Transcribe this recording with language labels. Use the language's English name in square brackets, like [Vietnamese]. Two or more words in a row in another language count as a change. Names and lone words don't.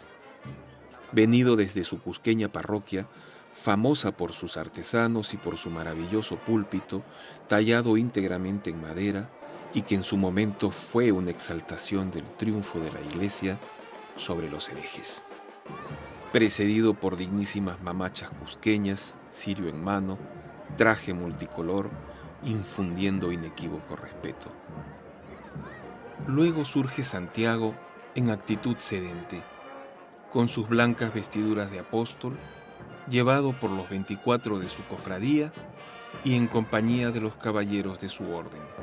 [Spanish] Venido desde su cusqueña parroquia, famosa por sus artesanos y por su maravilloso púlpito, tallado íntegramente en madera, y que en su momento fue una exaltación del triunfo de la Iglesia sobre los herejes. Precedido por dignísimas mamachas cusqueñas, cirio en mano, traje multicolor, infundiendo inequívoco respeto. Luego surge Santiago en actitud sedente, con sus blancas vestiduras de apóstol, llevado por los 24 de su cofradía y en compañía de los caballeros de su orden.